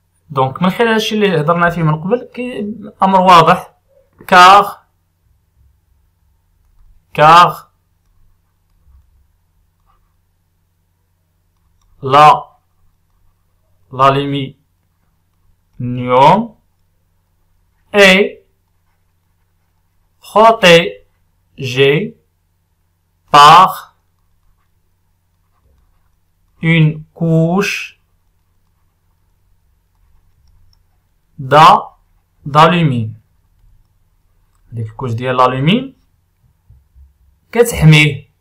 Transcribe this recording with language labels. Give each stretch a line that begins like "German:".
Arabic: دونك من خلال هادشي اللي هضرنا فيه من قبل امر واضح.
French: car l'aluminium est protégé par une couche d'alumine.
Arabic: ديك الكوش ديال الالومين كتحميه.